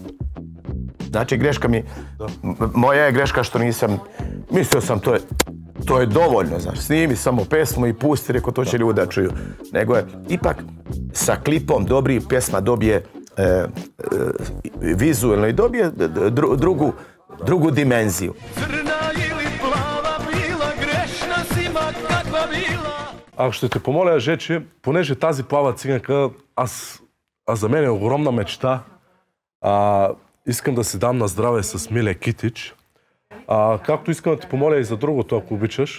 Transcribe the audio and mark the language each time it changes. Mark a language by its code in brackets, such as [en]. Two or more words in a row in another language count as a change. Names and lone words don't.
[sr] Znači, greška mi, moja je greška što nisam, mislio sam to je dovoljno, znaš, snimi samo pesmu i pusti, reko to će ljudi da čuju. Nego je, ipak, sa klipom dobri pjesma dobije vizualno i dobije drugu dimenziju. Crna ili plava bila, грешна си ма каква била. [bg] Ако ще те помоля, Жече, понеже тази плава циганка, аз за мен е огромна мечта. Искам да си дам на здраве с Миле Китич. Както искам да те помоля и за другото, ако обичаш.